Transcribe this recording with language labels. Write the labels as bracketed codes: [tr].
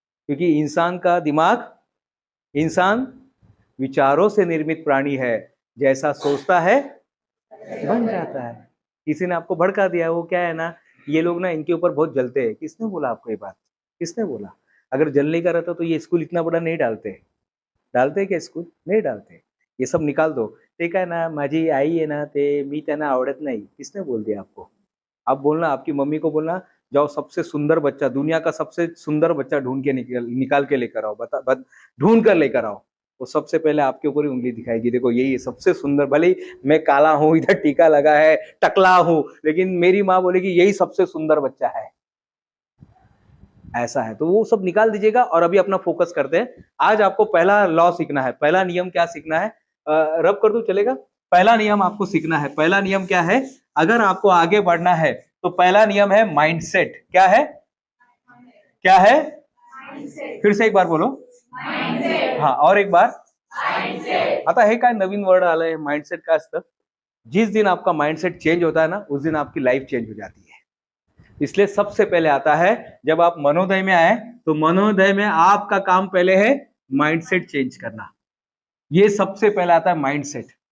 [hi] क्योंकि इंसान विचारों से निर्मित प्राणी है, जैसा सोचता है बन जाता है. किसी ने आपको भड़का दिया, वो क्या है ना, ये लोग ना इनके ऊपर बहुत जलते हैं. किसने बोला आपको ये बात? किसने बोला? अगर जलने का रहता तो ये स्कूल इतना बड़ा नहीं डालते क्या स्कूल? नहीं डालते. ये सब निकाल दो. [mr] ते काय ना, माझी आई आहे ना, ते मी त्यांना आवडत नहीं. [hi] किसने बोल दिया आपको? आप बोलना, आपकी मम्मी को बोलना, जाओ सबसे सुंदर बच्चा, दुनिया का सबसे सुंदर बच्चा ढूंढ के निकाल के लेकर आओ. ढूंढ कर लेकर आओ. वो सबसे पहले आपके ऊपर ही उंगली दिखाएगी, देखो यही सबसे सुंदर. भले ही मैं काला हूं, इधर टीका लगा है, टकला हूं, लेकिन मेरी माँ बोलेगी यही सबसे सुंदर बच्चा है. ऐसा है. तो वो सब निकाल दीजिएगा और अभी अपना फोकस करते हैं. आज आपको पहला लॉ सीखना है. पहला नियम क्या सीखना है? रब कर दूं, चलेगा? पहला नियम आपको सीखना है. पहला नियम क्या है? अगर आपको आगे बढ़ना है तो पहला नियम है माइंडसेट. क्या है? क्या है? फिर से एक बार बोलो. हाँ, और एक बार. [mr] आता हे काय नवीन वर्ड आलंय माइंडसेट. काय असतं? [hi] जिस दिन आपका माइंडसेट चेंज होता है ना, उस दिन आपकी लाइफ चेंज हो जाती है. इसलिए सबसे पहले आता है जब आप मनोदय में आए, तो मनोदय में आपका काम पहले है माइंडसेट चेंज करना. ये सबसे पहले आता है माइंडसेट.